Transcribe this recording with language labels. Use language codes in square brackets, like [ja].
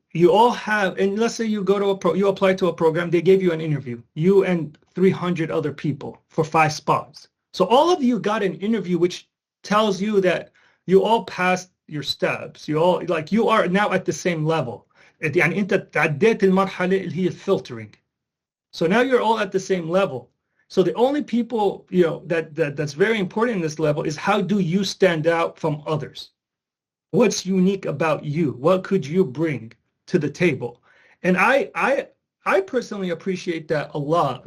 [en] You all have, and let's say you go to you apply to a program, they gave you an interview, you and 300 other people for 5 spots. So all of you got an interview, which tells you that you all passed your steps. You are now at the same level. [ar] يعني انت تعديت المرحلة اللي هي [en] filtering. So now you're all at the same level. So the only people, that's very important in this level is how do you stand out from others? What's unique about you? What could you bring to the table? And I personally appreciate that a lot.